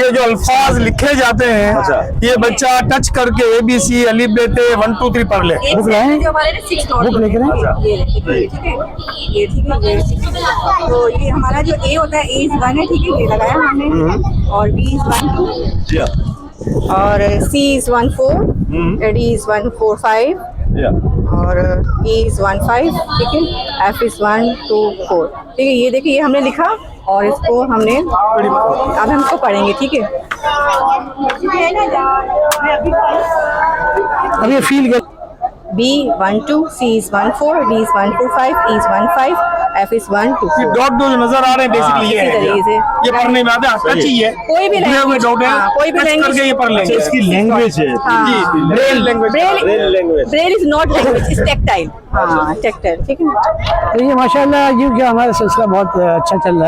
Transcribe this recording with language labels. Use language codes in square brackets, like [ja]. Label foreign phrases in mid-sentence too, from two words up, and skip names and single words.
[hi] ये जो अल्फाज लिखे जाते हैं ये बच्चा टच करके ABC अलिफ बेटे 1 2 3 पढ़ ले। बुक लाए, बुक लेकर तो ये हमारा जो A होता है [en] A is 1 [hi] है, ठीक है, ये लगाया हमने और [en] B is 1 2 [hi] और [en] C is 1 4 D is 1 4 5 [hi] और [en] E is 1 5, [hi] ठीक है, [en] F is 1 2 4, [hi] ठीक है। ये देखिए ये हमने लिखा और इसको हमने अब हम इसको पढ़ेंगे, ठीक है। अब ये फील [en] B 1 2, C is 1 4, D is 1 4 5, E is 1 5, F is 1 2 4। [hi] डॉट जो नजर आ रहे हैं बेसिकली ये है, ये पढ़ने में आता है, टच ही है, कोई भी लैंग्वेज डॉट है, कोई भी लैंग्वेज करके ये पढ़ लेंगे। इसकी लैंग्वेज है जी, ब्रेल लैंग्वेज, [en] Braille is not language, is tactile, हाँ टैक्टाइल, [hi] ठीक है। तो ये माशाल्लाह ये क्या हमारा सिलसिला बहुत अच्छा चल रहा है